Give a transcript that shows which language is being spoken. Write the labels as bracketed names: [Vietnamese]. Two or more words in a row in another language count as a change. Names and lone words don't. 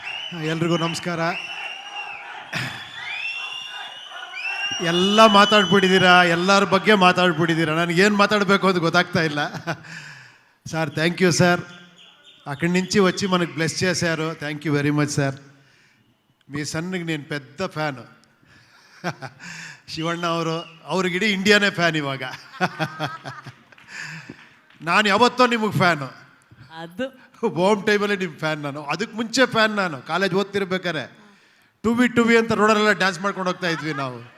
[Kannada] ಎಲ್ರಿಗೂ ನಮಸ್ಕಾರ. ಎಲ್ಲ ಮಾತಾಡ್ಬಿಟ್ಟಿದ್ದೀರಾ, ಎಲ್ಲರ ಬಗ್ಗೆ ಮಾತಾಡ್ಬಿಟ್ಟಿದ್ದೀರಾ. ನನಗೇನು మాట్లాడಬೇಕು ಅಂತ ಗೊತ್ತಾಗ್ತಾ ಇಲ್ಲ. [English] sir thank you sir. [Telugu] అక్కడి నుంచి వచ్చి మనకు బ్లెస్ చేశారు. [English] thank you very much [Telugu] సార్. మీ సన్నికి నేను పెద్ద ఫ్యాను. [Kannada] ಶಿವಣ್ಣ ಅವ್ರಿಗಿಡೀ ಇಂಡಿಯಾನೇ ಫ್ಯಾನ್ ಇವಾಗ. ನಾನು ಯಾವತ್ತೋ ನಿಮಗೆ ಫ್ಯಾನು. ಅದು ಹೋಮ್ ಟೈಮಲ್ಲಿ ನಿಮ್ಮ ಫ್ಯಾನ್ ನಾನು. ಅದಕ್ಕೆ ಮುಂಚೆ ಫ್ಯಾನ್ ನಾನು. ಕಾಲೇಜ್ ಓದ್ತಿರ್ಬೇಕಾರೆ ಟು ಬಿ ಅಂತ ರೋಡಲ್ಲೆಲ್ಲ ಡ್ಯಾನ್ಸ್ ಮಾಡ್ಕೊಂಡು ಹೋಗ್ತಾ ಇದ್ವಿ ನಾವು.